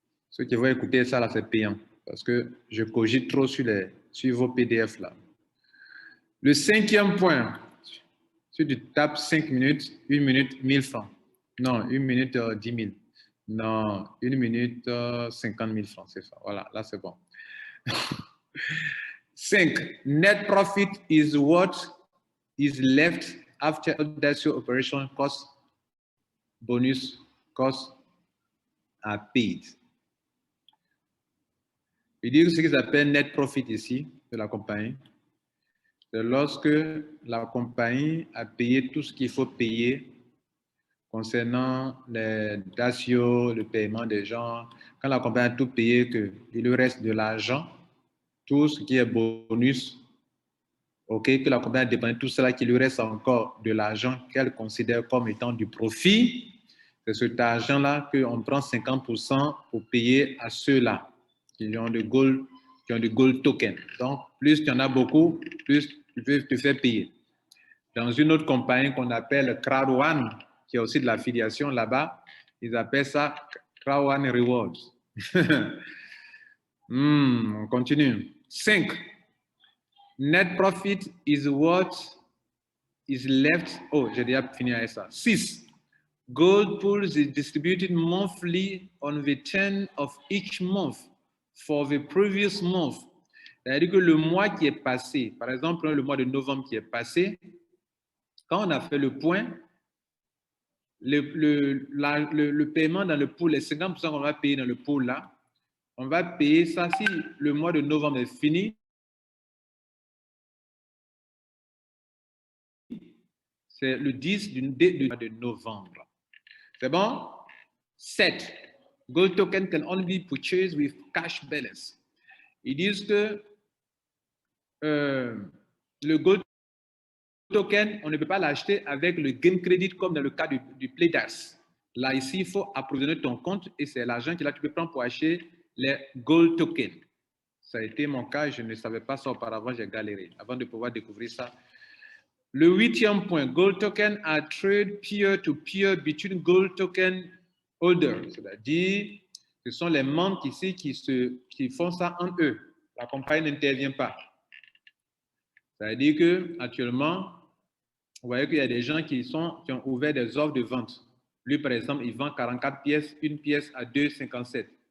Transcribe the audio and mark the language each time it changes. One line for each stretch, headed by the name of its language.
French: Ceux qui vont écouter ça, là, c'est payant. Parce que je cogite trop sur vos PDF, là. Le 5e point. Si tu tapes 5 minutes, 1 minute, 1000 francs. Non, 1 minute, 10 000. Non, 1 minute, 50 000 francs, c'est ça. Voilà, là, c'est bon. 5.
English: Net profit is what is left after audacious operation cost, bonus costs are paid.
French: Il dit que ce qu'ils appellent net profit ici de la compagnie, c'est lorsque la compagnie a payé tout ce qu'il faut payer concernant les ratios, le paiement des gens. Quand la compagnie a tout payé, qu'il lui reste de l'argent, tout ce qui est bonus, ok, que la compagnie a dépensé tout cela, qu'il lui reste encore de l'argent qu'elle considère comme étant du profit, c'est cet argent-là qu'on prend 50% pour payer à ceux-là qui ont du gold token. Donc, plus tu en as beaucoup, plus tu peux te faire payer. Dans une autre compagnie qu'on appelle Crowd One, qui a aussi de l'affiliation là-bas, ils appellent ça Crowd One Rewards. On continue. 5.
English: Net profit is what is left.
French: Oh, j'ai déjà fini avec ça.
English: 6. Gold pools is distributed monthly on the 10th of each month for the previous month.
French: C'est-à-dire que le mois qui est passé, par exemple le mois de novembre qui est passé, quand on a fait le point, le paiement dans le pool, les 50% qu'on va payer dans le pool là, on va payer ça si le mois de novembre est fini. C'est le 10 du mois de novembre. C'est bon? 7.
English: Gold token can only be purchased with cash balance.
French: Ils disent que le gold token, on ne peut pas l'acheter avec le game credit comme dans le cas du Playdas. Là, ici, il faut approvisionner ton compte et c'est l'argent que là, tu peux prendre pour acheter les gold tokens. Ça a été mon cas, je ne savais pas ça auparavant, j'ai galéré avant de pouvoir découvrir ça. Le 8e point,
English: gold token are trade peer-to-peer between gold token holders.
French: C'est-à-dire, ce sont les membres ici qui font ça entre eux. La compagnie n'intervient pas. Ça veut dire qu'actuellement, vous voyez qu'il y a des gens qui ont ouvert des offres de vente. Lui, par exemple, il vend 44 pièces, une pièce à 2,57.